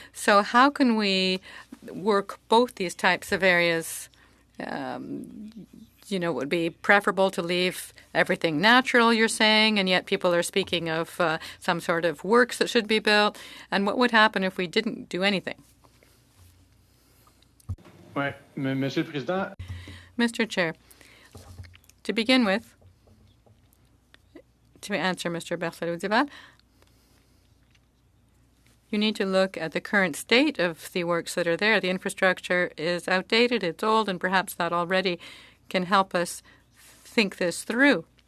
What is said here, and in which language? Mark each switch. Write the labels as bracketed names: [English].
[English] So how can we work both these types of areas? It would be preferable to leave everything natural, you're saying, and yet people are speaking of some sort of works that should be built. And what would happen if we didn't do anything? [French] Oui, Monsieur le Président. [English] Mr. Chair, To begin with, to answer Mr. Berthelot-Duval, you need to look at the current state of the works that are there. The infrastructure is outdated, it's old, and perhaps that already can help us think this through.